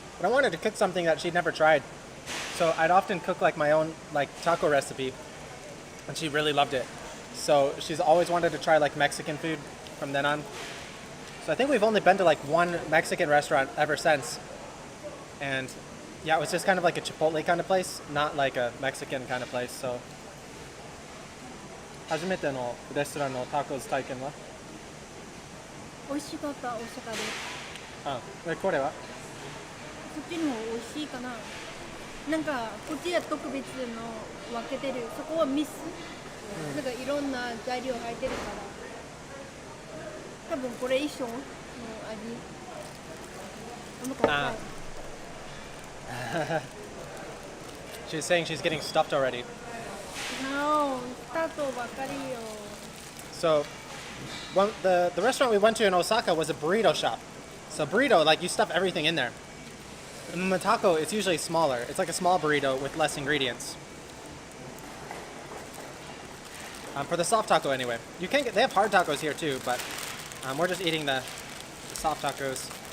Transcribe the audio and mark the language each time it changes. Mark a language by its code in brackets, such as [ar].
[en] But I wanted to cook something that she'd never tried. So I'd often cook like my own like taco recipe, and she really loved it. So she's always wanted to try like Mexican food from then on. So I think we've only been to like one Mexican restaurant ever since. And yeah, it was just kind of like a Chipotle kind of place, not like a Mexican kind of place. [ja] So 初めてのレストランのタコス体験は？美味しかった大阪で。でこれは？こっちの方美味しいかな。なんかこっちは特別の分けてる。そこはミス。なんかいろんな材料入ってるから。多分これ一緒の味。なんかわかんない。 [en] She's saying she's getting stuffed already. [ja] No, スタートばっかりよ。 [en] So, the restaurant we went to in Osaka was a burrito shop. So burrito, like you stuff everything in there. And the taco, it's usually smaller. It's like a small burrito with less ingredients. For the soft taco anyway. You can get, they have hard tacos here too, but we're just eating the soft tacos.